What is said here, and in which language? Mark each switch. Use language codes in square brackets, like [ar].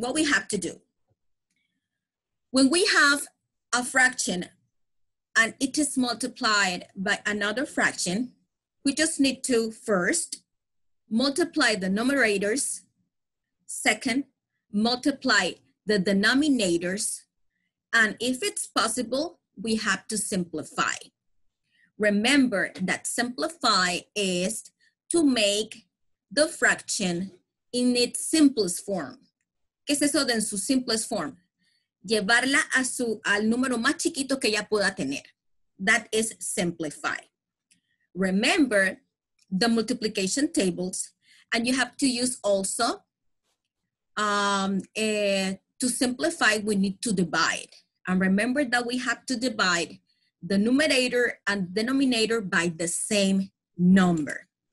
[en] What we have to do, when we have a fraction and it is multiplied by another fraction, we just need to first multiply the numerators, second, multiply the denominators, and if it's possible, we have to simplify. Remember that simplify is to make the fraction in its simplest form. [es] ¿Qué es eso de en su [en] simplest form? [es] Llevarla al número más chiquito que ella pueda tener. [en] That is simplify. Remember the multiplication tables, and you have to use also to simplify, we need to divide. And remember that we have to divide the numerator and denominator by the same number.